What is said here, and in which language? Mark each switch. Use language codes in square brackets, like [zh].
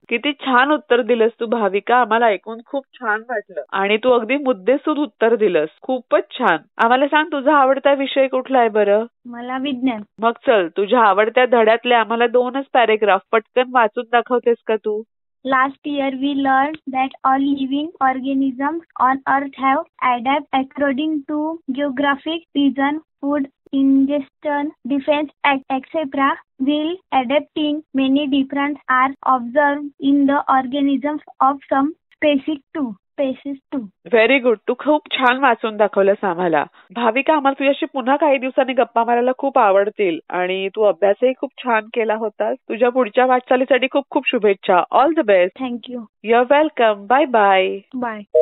[mr] किती छान उत्तर दिलंस तू भाविका. आम्हाला ऐकून खूप छान वाटलं आणि तू अगदी मुद्देसूद उत्तर दिलंस. खूपच छान. आम्हाला सांग तुझा आवडता विषय कुठला आहे बरं? मला विज्ञान. मग चल तुझ्या आवडत्या धड्यातले आम्हाला 2च पॅरेग्राफ पटकन वाचून दाखवतेस का तू? [en] Last year we learned that all living organisms on Earth have adapted according to geographic region, food ingestion, defense, etc. While adapting, many differences are observed in the organisms of some species too. Very good. [mr] तू खूप छान वाचून दाखवलंस आम्हाला. भाविका, आम्हाला तुझ्याशी पुन्हा काही दिवसांनी गप्पा मारायला खूप आवडतील आणि तू अभ्यासही खूप छान केला होतास. तुझ्या पुढच्या वाटचालीसाठी खूप खूप शुभेच्छा. [en] All the best. Thank you. You are welcome. Bye bye. Bye.